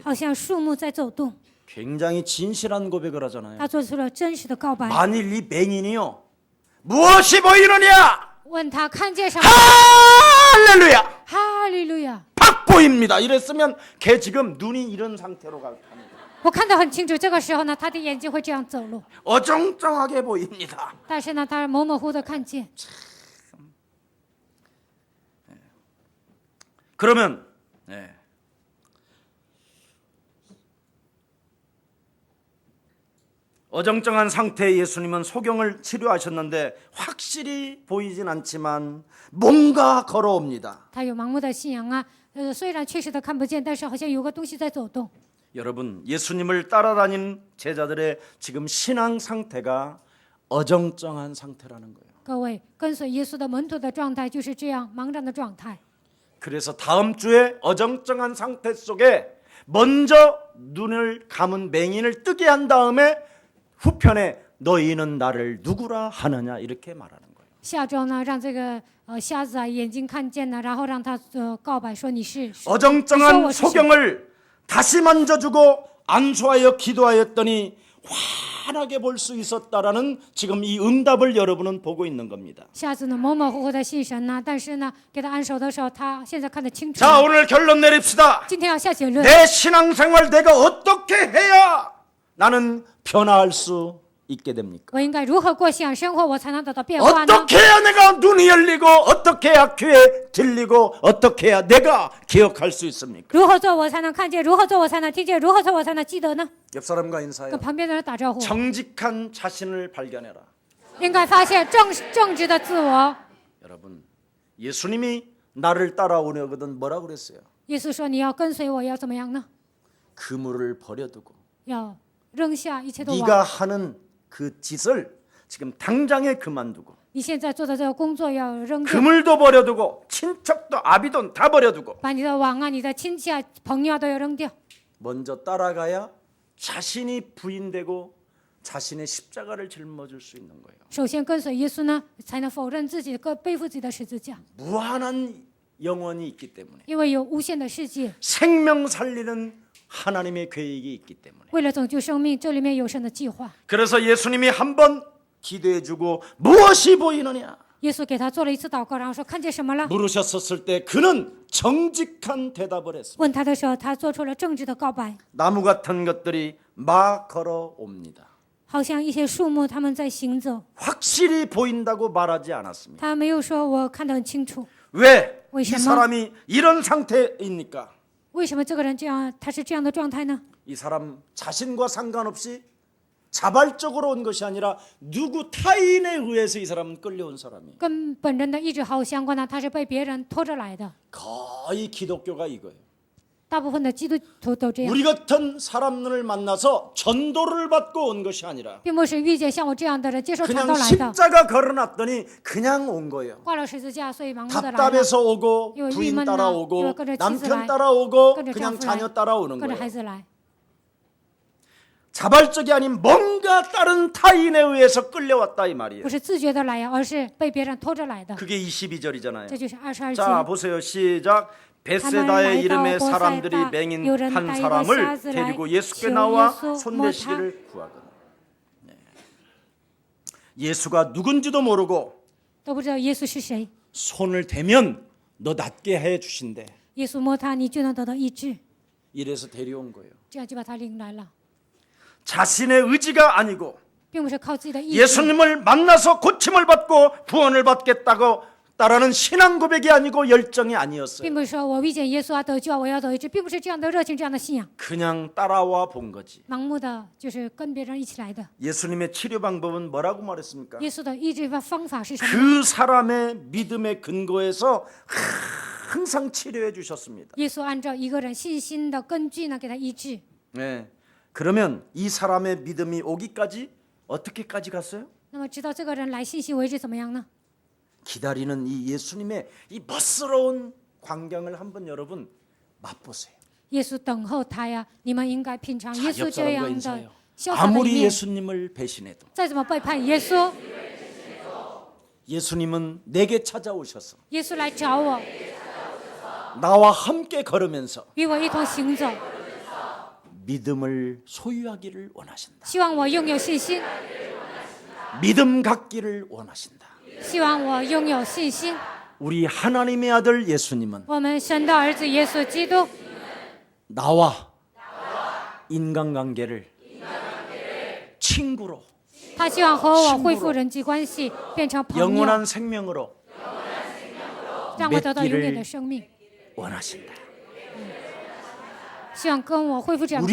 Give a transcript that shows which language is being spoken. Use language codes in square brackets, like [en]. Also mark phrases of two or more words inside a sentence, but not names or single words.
[zh] 好像树木在走动。 [ko] 굉장히 진실한 고백을 하잖아요. [zh] 他做出了真实的告白， [ko] 만일 이 맹인이요 무엇이 보이느냐? [zh] 问他看见什么？ [ko] 할렐루야! [zh] 哈利路亚！ [ko] 팍 보입니다. 이랬으면 걔 지금 눈이 이런 상태로 갑니다. [zh] 我看得很清楚，这个时候呢，他的眼睛会这样走路， [ko] 어정쩡하게 보입니다. [zh] 但是呢，他模模糊的看见。 [ko] 그러면 어정쩡한 상태의 예수님은 소경을 치료하셨는데 확실히 보이진 않지만 뭔가 걸어옵니다. [zh] 他有盲目的信仰啊，虽然确实的看不见，但是好像有个东西在走动。 [ko] 여러분, 예수님을 따라다니는 제자들의 지금 신앙 상태가 어정쩡한 상태라는 거예요. [zh] 各位跟随耶稣的门徒的状态就是这样茫然的状态。 [ko] 그래서 다음 주에 어정쩡한 상태 속에 먼저 눈을 감은 맹인을 뜨게 한 다음에 후편에 너희는 나를 누구라 하느냐 이렇게 말하는 거예요. [zh] 下周呢，让这个瞎子啊眼睛看见了，然后让他告白说你是 [ko] 어정쩡한 소경을 다시 만져주고 안수하여 기도하였더니 환하게 볼 수 있었다라는 지금 이 응답을 여러분은 보고 있는 겁니다. [zh] 瞎子呢模模糊糊的信神呐，但是呢给他按手的时候，他现在看得清楚。 [ko] 자, 오늘 결론 내립시다. [zh] 今天要下结论， [ko] 내 신앙생활 내가 어떻게 해야 나는 변화할 수 있게 됩니까? [zh] 我应该如何过信仰生活，我才能得到变化呢？ [ko] 어떻게 해야 내가 눈이 열리고 어떻게 해야 귀에 들리고 어떻게 해야 내가 기억할 수 있습니까? [zh] 如何做我才能看见？如何做我才能听见？如何做我才能记得呢？ [ko] 옆 사람과 인사해요. [zh] 跟旁边的人打招呼， [ko] 정직한 자신을 발견해라. [zh] 应该发现正直的自我。 [ko] 여러분, 예수님이 나를 따라오려거든 뭐라 그랬어요? [zh] 耶稣说：“你要跟随我，要怎么样呢？ [ko] 그물을 버려두고 [zh] 要扔下一切的 [ko] 네가 [zh] 网。 [ko] 하는 그 짓을 지금 당장에 그만두고 [zh] 你现在做的这个工作要扔掉， [ko] 그물도 버려두고 친척도 아비돈 다 버려두고 [zh] 把你的网啊、你的亲戚啊、朋友啊都要扔掉。 [ko] 먼저 따라가야 자신이 부인되고 자신의 십자가를 짊어질 수 있는 거예요. [zh] 首先跟随耶稣呢，才能否认自己，背负自己的十字架， [ko] 무한한 영혼이 있기 때문에 [zh] 因为有无限的世界， [ko] 생명 살리는 하나님의 계획이 있기 때문에 [zh] 为了拯救生命，这里面有神的计划。 [ko] 그래서 예수님이 한번 기도해주고 무엇이 보이느냐 [zh] 耶稣给他做了一次祷告，然后说看见什么了？ [ko] 물으셨었을 때 그는 정직한 대답을 했습니다. [zh] 问他的时候，他做出了正直的告白， [ko] 나무 같은 것들이 막 걸어옵니다. [zh] 好像一些树木他们在行走， [ko] 확실히 보인다고 말하지 않았습니다. [zh] 他没有说我看得很清楚。 [ko] 왜? 이 [zh] 为什么？ [ko] 사람이 이런 상태입니까? [zh] 为什么这个人这样？他是这样的状态呢？ [ko] 이 사람 자신과 상관없이 자발적으로 온 것이 아니라 누구 타인에 의해서 이 사람은 끌려온 사람이에요. [zh] 跟本人的意志毫无相关的，他是被别人拖着来的。 [ko] 거의 기독교가 이거예요. [zh] 大部分的基督徒都这样， [ko] 우리 같은 사람을 만나서 전도를 받고 온 것이 아니라 [zh] 并不是遇见像我这样的人接受传 [ko] 그냥 [zh] 道来的， [ko] 십자가 걸어놨더니 그냥 온 거예요. [zh] 挂了十字架，所以盲目的来了， [ko] 답답해서 오고 이거 부인 [zh] 郁闷呐， [ko] 따라오고 [zh] 이거 跟着妻子 [ko] 남편 [zh] 来， [ko] 따라오고 [zh] 跟着丈 [ko] 그냥 [zh] 夫来， [ko] 자녀 따라오는 [zh] 跟着 [ko] 거예요. [zh] 孩子来， [ko] 자발적이 아닌 뭔가 다른 타인에 의해서 끌려왔다 이 말이에요. [zh] 不是自觉的来呀，而是被别人拖着来的。 [ko] 그게 22절이잖아요. [zh] 这就是22 [ko] 자 [zh] 节。 [ko] 보세요. 시작. [zh] 他们 [ko] 베세다의 [zh] 来到 [ko] 이름의 [zh] 伯赛 [ko] 사람들이 [zh] 大， [ko] 맹인 [zh] 有人 [ko] 한 [zh] 带一个 [ko] 사람을 [zh] 瞎子来 [ko] 데리고 예수께 [zh] 求 [ko] 나와 [zh] 耶稣摸他。 [ko] 손대시기를 구하거든. 네. 예수가 누군지도 모르고 [zh] 都不知道耶稣是谁， [ko] 손을 대면 너 낫게 해 주신대. [zh] 耶稣摸他，你就能得到医治， [ko] 이래서 데려온 거예요. [zh] 这样就把他领来了， [ko] 자신의 의지가 아니고 [zh] 并不是靠自己的意志， [ko] 예수님을 만나서 고침을 받고 구원을 받겠다고 따라는 신앙 고백이 아니고 열정이 아니었어요. [zh] 并不是说我遇见耶稣啊得救啊，我要得医治，并不是这样的热情，这样的信仰， [ko] 그냥 따라와 본 거지. [zh] 盲目的就是跟别人一起来的。 [ko] 예수님의 치료 방법은 뭐라고 말했습니까? [zh] 耶稣的医治方法是什么？ [ko] 그 사람의 믿음의 근거에서 항상 치료해 주셨습니다. [zh] 耶稣按照一个人信心的根据呢，给他医治。 [ko] 네. 그러면 이 사람의 믿음이 오기까지 어떻게까지 갔어요? [zh] 那么直到这个人来信心为止怎么样呢？ [ko] 기다리는 이 예수님의 이 멋스러운 광경을 한번 여러분 맛보세요. [zh] 耶稣等候他呀，你们应该品尝 [ko] 자, [zh] 耶 [ko] 옆 [zh] 稣这 [ko] 사람과 [zh] 样的 [ko] 인사해요. [zh] 潇洒的一 [ko] 아무리 [zh] 面。 [ko] 예수님을 배신해도 [zh] 再怎么背叛耶稣， [ko] 예수님은 내게 찾아오셔서 [zh] 耶稣来找我， [ko] 나와 함께 걸으면서 [zh] 与我一同行走， [ko] 믿음을 소유하기를 원하신다. [zh] 希望我拥有信心， [ko] 믿음 갖기를 원하신다. [zh] 希望我拥有信心。 [ko] 우리 하나님의 아들 예수님은 [zh] 我们神的儿子耶稣基督， [ko] 나와 인간관계를 친구로 [zh] 他希望和我恢复人际关系，变成朋友， [ko] 영원한 생명으로 [zh] 让我得到永远的生命。 [ko] 원하신다. [zh] 希望跟我恢复这样的